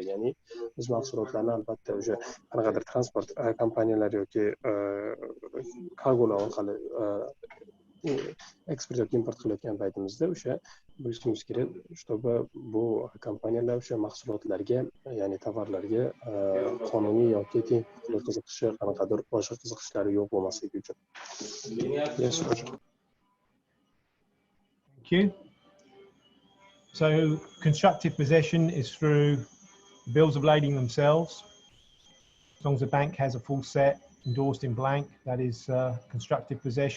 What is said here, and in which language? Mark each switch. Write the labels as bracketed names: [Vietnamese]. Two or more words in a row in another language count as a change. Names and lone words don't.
[Uzbek] Ya'ni biz mahsulotlarni albatta o'sha qanaqadir transport kompaniyalari yoki kargolar orqali eksport yoki import qilayotgan paytimizda o'sha bilishimiz kerak, чтобы bu kompaniyalar o'sha mahsulotlarga, ya'ni tovarlarga qonuniy yoki teng huquqli qiziqishi, qanaqadir boshqa qiziqishlari yo'q bo'lmasligi uchun. [English] Yes, Roger. Thank you. So constructive possession is through bills of lading themselves. As long as the bank has a full set endorsed in blank, that is constructive possession.